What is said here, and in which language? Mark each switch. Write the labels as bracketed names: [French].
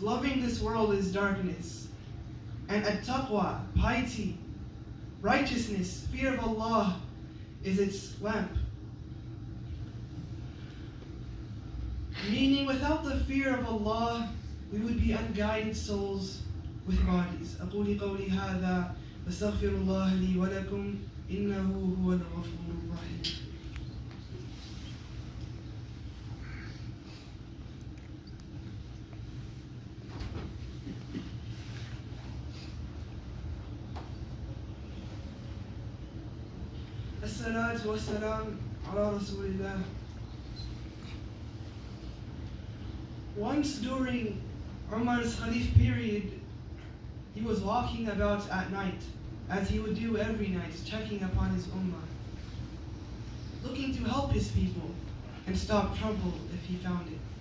[English] Loving this world is darkness. And at-taqwa, piety, righteousness, fear of Allah is its lamp. Meaning, without the fear of Allah, we would be unguided souls with bodies. [Arabic] أقول قولي هذا واستغفر الله لي ولكم إنه هو الغفور الرحيم. الصلاة والسلام على رسول الله. [English] Once during Umar's Khalif period, he was walking about at night, as he would do every night, checking upon his ummah, looking to help his people and stop trouble if he found it.